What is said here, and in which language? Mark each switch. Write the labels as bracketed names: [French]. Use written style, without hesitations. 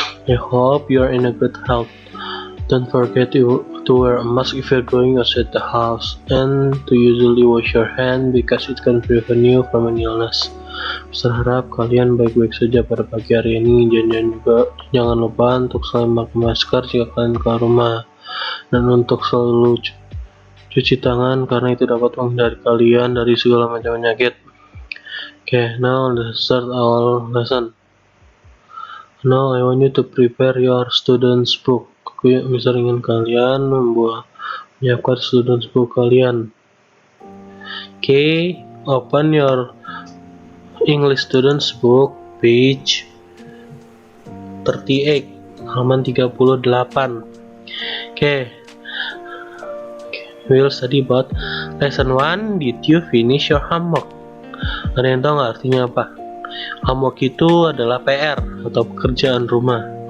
[English] I hope you are in a good health. Don't forget to wear a mask if you're going outside the house, and to usually wash your hand because it can prevent you from any illness. [Indonesian] Berharap kalian baik-baik saja pada pagi hari ini. Jangan lupa untuk selalu pakai masker jika kalian keluar rumah, dan untuk selalu cuci tangan karena itu dapat menghindari kalian dari segala macam penyakit. [English] Okay, now let's start our lesson. Now I want you to prepare your student's book. [Indonesian] Aku ingin kalian menyiapkan student's book kalian. [English] Okay, open your English student's book, page 38, [Indonesian] halaman 38. [English] Okay, we will study about lesson 1. Did you finish your homework? [Indonesian] Ada yang tahu nggak artinya apa? Homework itu adalah PR atau pekerjaan rumah.